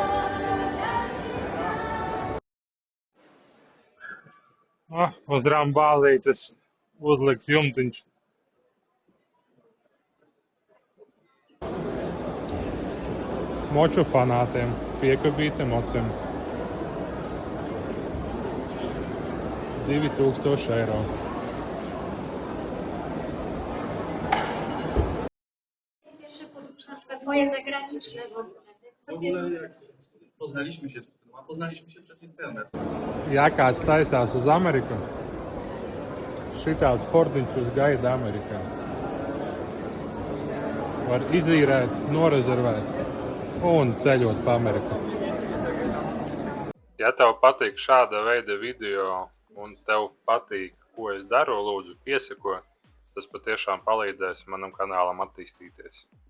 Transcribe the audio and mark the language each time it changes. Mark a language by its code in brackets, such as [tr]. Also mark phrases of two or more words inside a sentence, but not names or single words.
[lv] Uz rambālītes uzlikts jumtiņš. moču fanātiem, piekabīti mocim. 2000 eiro. [pl] Pierwszy podróż, na przykład moje zagraniczne w ogóle. Więc W to ogóle jak poznaliśmy się z Justyną, a poznaliśmy się przez internet. [lv] Ja kāds taisās uz Ameriku, šitāds Fordiņš uz gaida Amerikā. Var izīrēt, norezervēt un ceļot pa Ameriku. Ja tev patīk šāda veida video un tev patīk, ko es daru, lūdzu piesako, tas patiešām palīdzēs manam kanālam attīstīties.